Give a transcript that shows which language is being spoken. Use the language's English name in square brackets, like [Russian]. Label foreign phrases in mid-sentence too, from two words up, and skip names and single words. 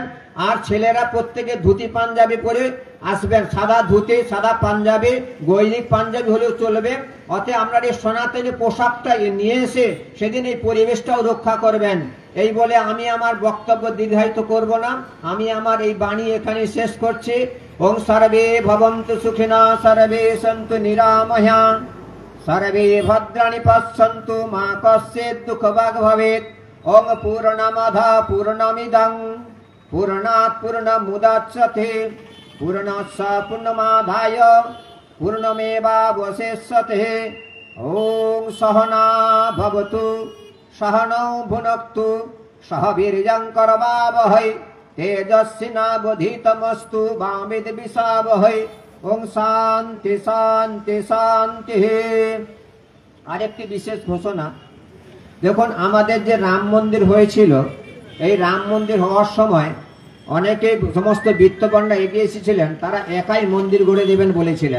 [Bangla] আর ছেলেরা প্রত্যেকে ধুতি পাঞ্জাবি পরে আসবেন, সাদা ধুতি সাদা পাঞ্জাবি, গৈরিক পাঞ্জাবি হলেও চলবে। অতএব আপনার এই সনাতনী পোশাকটা নিয়ে এসে সেদিন এই পরিবেশটাও রক্ষা করবেন। এই বলে আমি আমার বক্তব্য দীর্ঘায়িত করব না, আমি আমার এই বাণী এখানে শেষ করছি। [Sanskrit] ওং সর্বে ভবন্তু সুখিনা সর্বে সন্তু নিরাময়া সর্বে ভদ্রাণি পশ্যন্তু মা কস্যেৎ দুঃখভাগ ভবেৎ। ওং পূর্ণমাধা পূর্ণমিদং পূর্ণাৎ পূর্ণমুদচ্যতে পূর্ণস্য পূর্ণমাদায় পূর্ণমেবাবশিষ্যতে। ওং সহনা ভবতু সহনৌ ভুনক্তু সহ বীর্যং করবাবহৈ তেজস্বিনাবধীতমস্তু মা বিদ্বিষাবহৈ। ওং শান্তি শান্তি শান্তি। [Bangla] আরেকটি বিশেষ ঘোষণা, দেখুন আমাদের যে রাম মন্দির হয়েছিল, এই রাম মন্দির হওয়ার সময় অনেকে সমস্ত বিত্তবানরা এগিয়ে এসেছিলেন, তারা একাই মন্দির গড়ে দেবেন বলেছিলেন।